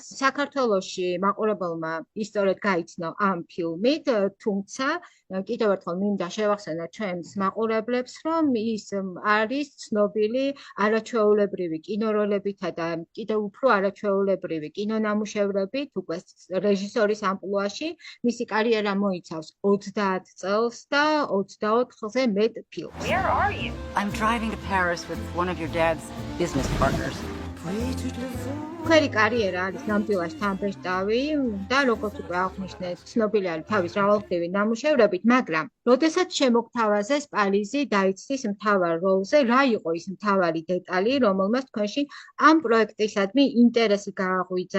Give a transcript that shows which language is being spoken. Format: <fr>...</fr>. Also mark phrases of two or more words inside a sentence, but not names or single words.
<ka>საქართველოში მაყურებელმა ისტორიად გაიცნო ამ ფილმით, თუმცა კიდევ ერთხელ მინდა შევახსენო ჩვენს მაყურებლებს, რომ ის არის ცნობილი არაჩვეულებრივი კინოროლებითა და კიდევ უფრო არაჩვეულებრივი კინონამუშევრებით, უკვე რეჟისორის ამპლუაში. მისი კარიერა მოიცავს 30 წელს და 24-ზე მეტ ფილმს.</ka> <en>Where are you? I'm driving to Paris with one of your dad's business partners.</en> <ka>Ქვერი კარიერა არის ნამდვილად თანბეჭდავი და როგორც უკვე აღნიშნეთ, ცნობილი არის თავის მრავალმხრივი ნამუშევრებით, მაგრამ როდესაც შემოგთავაზეს პარიზი დაიცდის მთავარ როლზე, რა იყო ის მთავარი დეტალი, რომელმაც თქვენში ამ პროექტისადმი ინტერესი გააღვიძა?</ka>